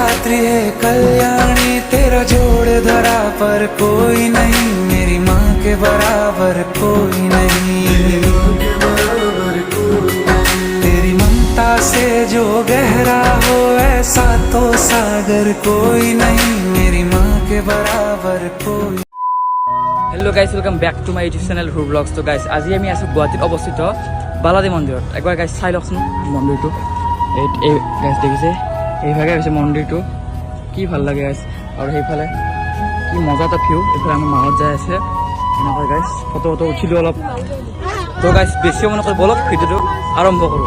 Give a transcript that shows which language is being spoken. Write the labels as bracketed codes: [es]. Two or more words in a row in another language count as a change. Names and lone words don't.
[hi] भी है कल्याणी, तेरा जोड़ धरा पर कोई नहीं, मेरी माँ के बराबर कोई नहीं। तेरी ममता से जो गहरा हो ऐसा तो सागर कोई नहीं, मेरी माँ के बराबर कोई। [en] hello guys, welcome back to my YouTube channel ध्रुर ब्लॉग्स। [hi] तो गाइस [as] আজি আমি আছো গুৱাহাটীত অৱস্থিত বালাজী মন্দিৰত। একবাৰ গাইস চাই লওকচোন মন্দিৰটো। এই গাইস দেখিছে এইভাগে হৈছে মন্দিৰটো, কি ভাল লাগে গাইস। আৰু সেইফালে কি মজা এটা ভিউ, এইফালে আমাৰ মাহত যাই আছে এনেকৈ গাইস। ফটো উঠিলোঁ অলপ। তো গাইস বেছি মনে কৰি বলক ভিডিঅ'টো আৰম্ভ কৰোঁ।